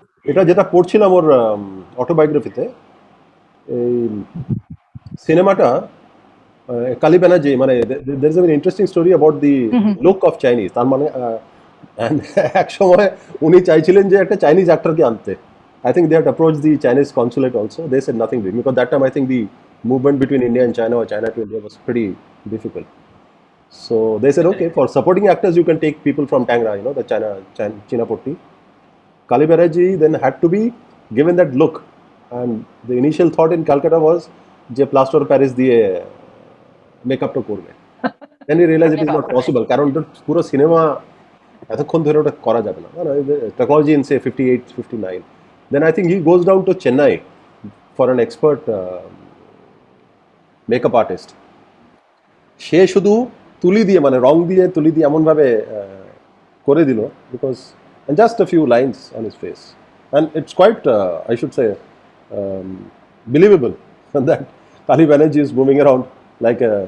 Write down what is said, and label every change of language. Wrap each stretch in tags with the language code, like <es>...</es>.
<bn>এটা যেটা পড়ছিলাম ওর অটোবায়োগ্রাফিতে, এই সিনেমাটা কালী ব্যানার্জি, মানে</bn> <en>there is a very interesting story about the look of Chinese.</en> <bn>তার মানে অ্যান্ড এক সময় উনি চাইছিলেন যে একটা চাইনিজ অ্যাক্টরকে আনতে।</bn> <en>I think they had approached the Chinese consulate also. They said nothing doing because that time I think the movement between India and China or China to India was pretty difficult. So they said, okay, for supporting actors you can take people from Tangra, you know, the Chinapatti. Kali Banerjee then had to be given that look, and the initial thought in Calcutta was যে plaster of Paris</en> <bn>দিয়ে মেকআপটা করবে।</bn> <en>Then he realized it is not possible</en> <bn>কারণ পুরো cinema এতক্ষণ ধরে ওটা করা যাবে না,</bn> <en>Technology in say 58, 59. Then I think he goes down to Chennai for an expert makeup artist.</en> <bn>সে শুধু তুলি দিয়ে মানে রং দিয়ে তুলি দিয়ে এমনভাবে করে দিল</bn> <en>because and just a few lines on his face, and it's quite I should say believable that Kali Banerjee is moving around like a</en>